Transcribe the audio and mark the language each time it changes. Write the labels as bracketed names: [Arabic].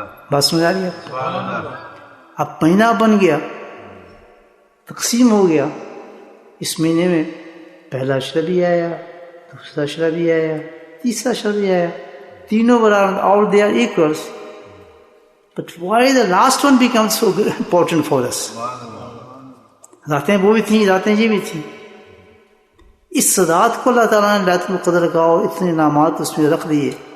[Urdu] بات سمجھ آ رہی ہے؟ اب مہینہ بن گیا، تقسیم ہو گیا. اس مہینے میں پہلا اشرا بھی آیا، دوسرا اشرا بھی آیا، تیسرا اشرا بھی آیا. تینوں برابر، [English] all they are equals. But why the last one becomes so important for us? [Urdu] راتیں وہ بھی تھیں، راتیں یہ بھی تھیں. اس رات کو اللہ تعالیٰ نے لیلۃ القدر کا اور اتنے انعامات اس میں رکھ دیے.